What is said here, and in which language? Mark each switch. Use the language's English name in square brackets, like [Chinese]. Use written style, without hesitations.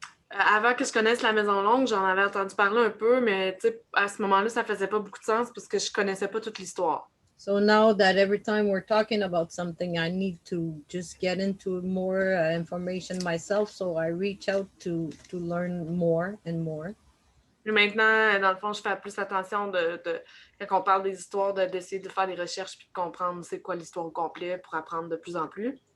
[French] Avant que je connaisse la Maison Longue, j'en avais entendu parler un peu, mais à ce moment-là, ça faisait pas beaucoup de sens parce que je connaissais pas toute l'histoire. [English] So now that every time we're talking about something, I need to just get into more information myself. So I reach out to learn more and more. [French] Et maintenant, dans le fond, je fais plus attention quand on parle des histoires, d'essayer de faire des recherches puis de comprendre c'est quoi l'histoire au complet pour apprendre de plus en plus.